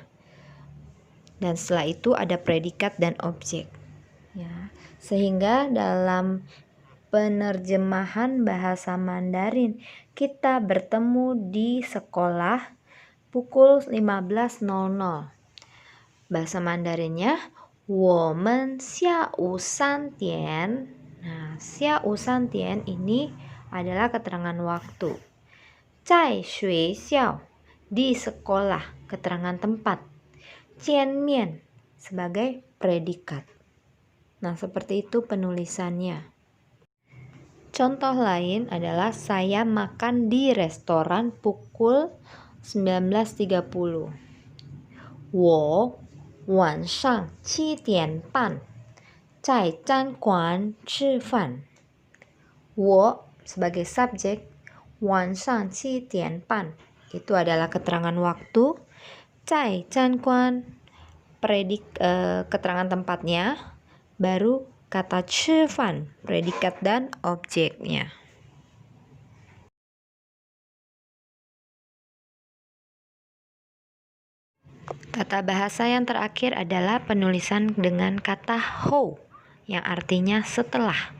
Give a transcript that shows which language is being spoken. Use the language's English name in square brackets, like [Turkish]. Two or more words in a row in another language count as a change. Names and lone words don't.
[Indonesian] Dan setelah itu ada predikat dan objek. Ya, sehingga dalam penerjemahan bahasa Mandarin, kita bertemu di sekolah pukul 15.00. Bahasa Mandarinnya [Chinese] 我们下午3点. [Indonesian] Nah, [Chinese] 下午3点 [Indonesian] ini adalah keterangan waktu. [Chinese] 在学校 [Indonesian] di sekolah, keterangan tempat. 见面 sebagai predikat. Nah, seperti itu penulisannya. Contoh lain adalah saya makan di restoran pukul 19.30. [Chinese] 我晚上7点半在餐馆吃饭. [Indonesian] 我 sebagai subjek, [Chinese] 晚上7点半 [Indonesian] itu adalah keterangan waktu, [Chinese] 在餐馆 [Indonesian] keterangan tempatnya, baru kata 吃饭, predikat dan objeknya. Tata bahasa yang terakhir adalah penulisan dengan kata hou, yang artinya setelah.